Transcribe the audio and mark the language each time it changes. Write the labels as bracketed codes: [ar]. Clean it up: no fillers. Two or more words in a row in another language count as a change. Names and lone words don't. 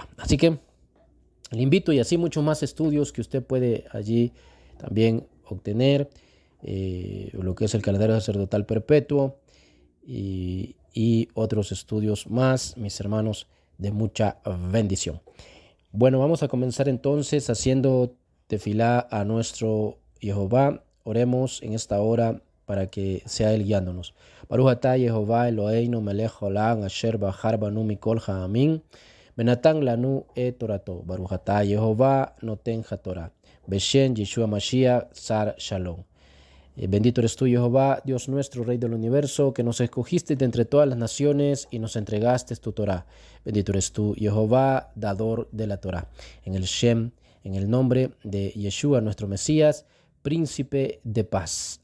[es] Así que le invito, y así muchos más estudios que usted puede allí también obtener, lo que es el calendario sacerdotal perpetuo y otros estudios más, mis hermanos, de mucha bendición. Bueno, vamos a comenzar entonces haciendo tefilá a nuestro Jehová. Oremos en esta hora para que sea Él guiándonos. [he] ברוך אתה יהוה אלוהינו מלך העולם אשר בחר בנו מכל העמים ונתן לנו את תורתו. ברוך אתה יהובה נותן התורה. בשם ישוע משיח, שר שלום. [es] Bendito eres tú, Jehová, Dios nuestro, Rey del universo, que nos escogiste de entre todas las naciones y nos entregaste tu Torah. Bendito eres tú, Jehová, dador de la Torah. En el Shem, en el nombre de Yeshua, nuestro Mesías, príncipe de paz.